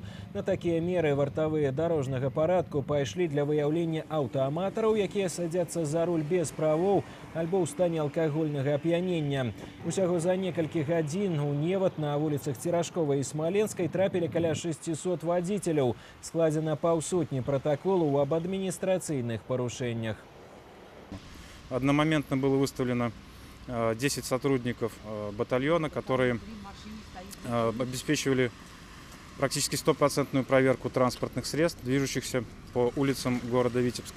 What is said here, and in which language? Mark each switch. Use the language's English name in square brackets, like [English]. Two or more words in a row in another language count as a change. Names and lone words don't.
[Belarusian] На такія меры вартавыя дарожнага парадку пайшлі для выяўлення аўтааматараў, якія садзяцца за руль без правоў альбо ў стане алкагольнага ап'янення. Усяго за некалькі гадзін у невад на вуліцах Церашковай і Смаленскай трапілі каля 600 водителей. [Russian] Складено паўсотні протоколов об административных порушениях. Одномоментно было выставлено 10 сотрудников батальона, которые обеспечивали практически 100% проверку транспортных средств, движущихся по улицам города Витебска.